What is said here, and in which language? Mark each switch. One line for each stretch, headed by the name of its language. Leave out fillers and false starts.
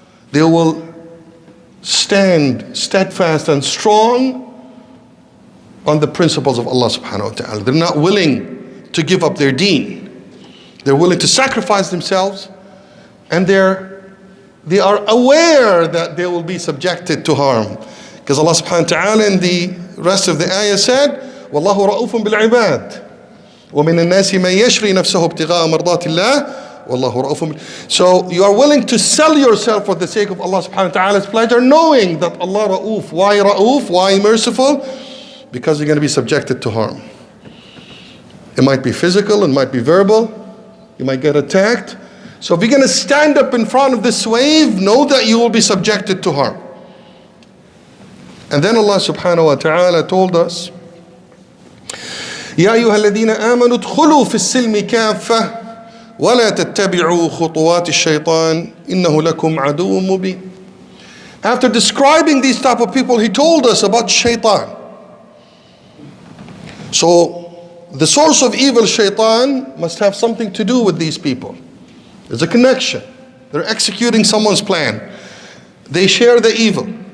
English: They will stand steadfast and strong on the principles of Allah subhanahu wa ta'ala. They're not willing to give up their deen. They're willing to sacrifice themselves, and they are aware that they will be subjected to harm. Because Allah subhanahu wa ta'ala in the rest of the ayah said,
Arabic: وَاللَّهُ رَؤُوفٌ بِالْعِبَادِ وَمِنَ النَّاسِ مَن يَشْرِي نَفْسَهُ ابْتِغَاءَ مَرْضَاتِ اللَّهِ وَاللَّهُ رَؤُوفٌ.
English: So you are willing to sell yourself for the sake of Allah subhanahu wa ta'ala's pleasure, knowing that Allah Ra'uf. Why Ra'uf? Why merciful? Because you're going to be subjected to harm. It might be physical, it might be verbal, you might get attacked. So if you're going to stand up in front of this wave, know that you will be subjected to harm. And then Allah subhanahu wa ta'ala told us,
Arabic: يَا أَيُّهَا الَّذِينَ آمَنُوا ادْخُلُوا فِي السِّلْمِ كَافَّةً وَلَا تَتَّبِعُوا خُطُوَاتِ الشَّيْطَانِ إِنَّهُ لَكُمْ عَدُوٌّ مُبِينٌ.
English: After describing these type of people, He told us about shaitan. So the source of evil, shaitan, must have something to do with these people. There's a connection. They're executing someone's plan. They share the evil.